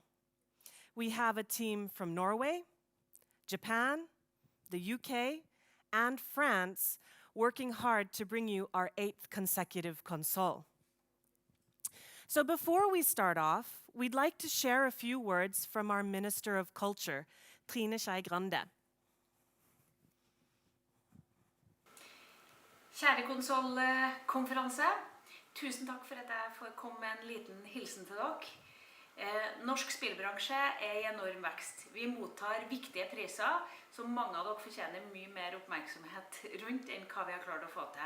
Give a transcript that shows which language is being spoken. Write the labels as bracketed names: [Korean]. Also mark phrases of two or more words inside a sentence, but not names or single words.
[English] We have a team from Norway, Japan, the UK, and France working hard to bring you our 8th consecutive Konsoll. So before we start off, we'd like to share a few words from our Minister of Culture, Trine Skei Grande. [Norwegian] Kjære Konsoll-konferanse, tusen takk for at jeg får komme med en liten hilsen til dere. Norsk spillbransje I enorm vekst. Vi mottar viktige priser, som mange av dere fortjener mye mer oppmerksomhet rundt enn hva vi har klart å få til.